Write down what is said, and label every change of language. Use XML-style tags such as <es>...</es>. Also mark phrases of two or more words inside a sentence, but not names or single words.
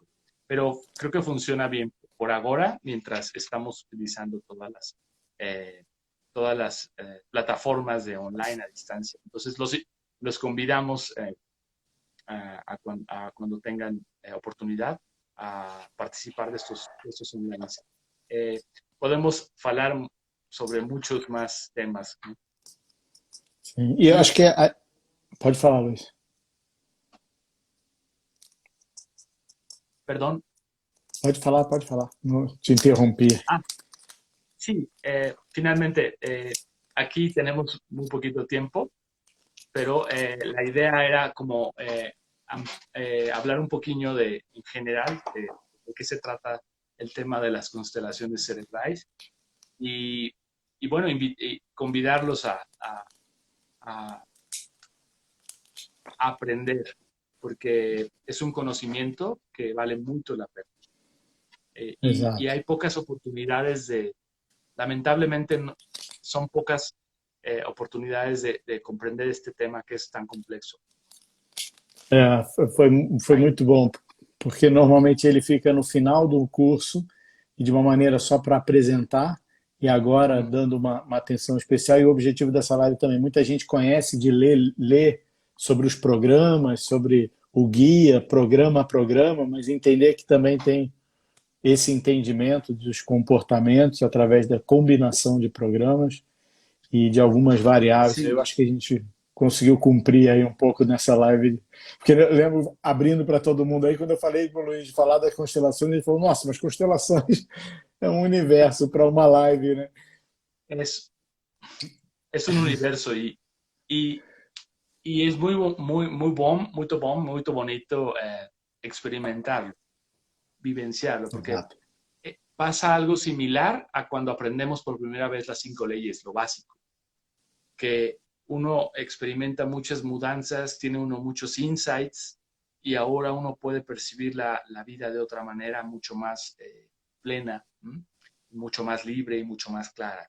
<es>Pero creo que funciona bien por ahora, mientras estamos utilizando todas las plataformas de online a distancia. Entonces, los convidamos cuando tengan oportunidad a participar de estos online. Podemos hablar sobre muchos más temas, ¿no?</es> <pt>Sim. E eu</pt> <es>Y,</es> <pt>acho que pode falar, Luiz.</pt> <es>perdón.</es> <pt>Pode falar, pode falar. Não te interrompi.</pt> <es>Ah, sí, finalmente, aquí tenemos muy poquito tiempo, pero la idea era como hablar un poquillo en general, de qué se trata el tema de las constelaciones cerebrales y, y bueno, y convidarlos a aprender, porque es un conocimiento que vale mucho la pena. Y</es> <pt>Exato.</pt> <es>hay pocas oportunidades lamentablemente, son pocas oportunidades de comprender este tema que es tan complejo.</es> <pt>É, foi muito bom, porque normalmente ele fica no final do curso e de uma maneira só para apresentar, e agora Ujú. dando uma atenção especial. E o objetivo dessa live também, muita gente conhece de ler sobre os programas, sobre o guia, programa a programa, mas entender que também tem esse entendimento dos comportamentos através da combinação de programas e de algumas variáveis. Eu</pt> <es>Sí,</es> <pt>acho que a gente conseguiu cumprir aí um pouco nessa live. Porque eu lembro, abrindo para todo mundo aí, quando eu falei para o Luiz de falar das constelações, ele falou, nossa, mas constelações é um universo para uma live, né?</pt> <es>es, es un universo y, y es muy bonito experimentarlo, vivenciarlo, porque</es> <pt>Exato.</pt> <es>pasa algo similar a cuando aprendemos por primera vez las 5 leyes, lo básico, que uno experimenta muchas mudanzas, tiene uno muchos insights y ahora uno puede percibir la vida de otra manera, mucho más plena, mucho más libre y mucho más clara.</es>